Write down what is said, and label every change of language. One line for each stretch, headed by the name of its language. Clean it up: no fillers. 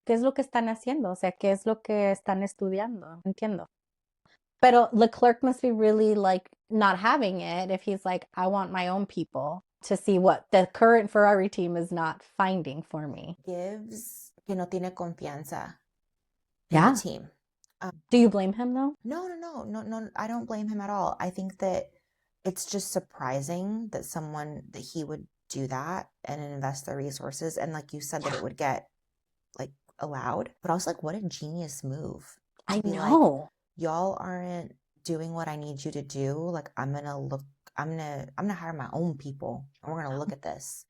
Spanish: ¿Qué es lo que están haciendo? O sea, ¿qué es lo que están estudiando? Entiendo.
English: Pero Leclerc must be really like not having it if he's like, I want my own people to see what the current Ferrari team is not finding for me.
Spanish: Gives que no tiene confianza
English: in the Yeah. team. Do you blame him though? No. I don't blame him at all. I think that it's just surprising that he would do that and invest the resources. And like you said, that Yeah, it would get like allowed. But I was like, what a genius move to I be like, know. y'all aren't doing what I need you to do. Like I'm gonna hire my own people and we're gonna look at this.